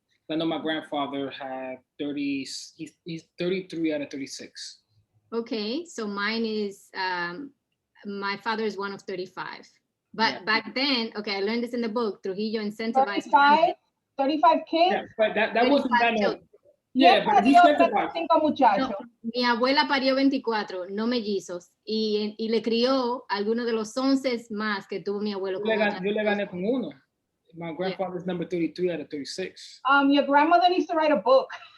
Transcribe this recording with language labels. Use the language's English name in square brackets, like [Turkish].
[English] I know my grandfather had 30, he's 33 out of 36. Okay, so mine is, my father is one of 35. But back then, okay, I learned this in the book, Trujillo incentivized. 35 kids? Yeah, but that wasn't that old. Yeah, but he incentivized. [Spanish] No, mi abuela parió 24, no mellizos, y le crió algunos de los 11 más que tuvo mi abuelo. Yo le gané con uno. [English] My grandfather's number 33 out of 36. Your grandmother needs to write a book.